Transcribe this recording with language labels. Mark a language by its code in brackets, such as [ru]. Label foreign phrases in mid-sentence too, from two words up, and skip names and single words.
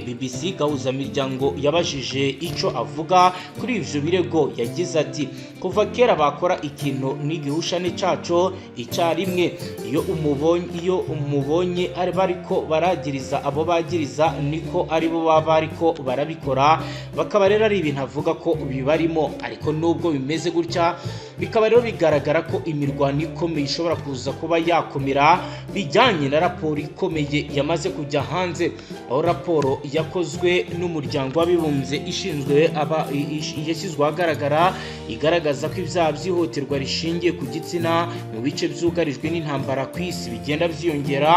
[rn] BBC gahuza miryango yabajije ico avuga kuri ivyo birego, yagize ati kuva kera bakora ikintu n'igihushane caco icarimwe. Iyo umubonye ari bariko baragiriza abo bagiriza niko ari bo baba ariko barabikora, bakaba rero ari ibintu avuga ko bibarimo. [rw] Ariko nubwo bimeze gutya, bikaba rero bigaragara ko imirwano ikomeye ishobora kuza kuba yakomera bijyanye na raporo ikomeye yamaze kujya hanze, aho raporo yakozwe n'umuryango w'abibumbye ishinzwe yashyizwe ahagaragara igaragaza igaragaza ko ibyaha by'ihohoterwa rishingiye ku gitsina mu bice byugarijwe n'intambara ku isi bigenda byiyongera.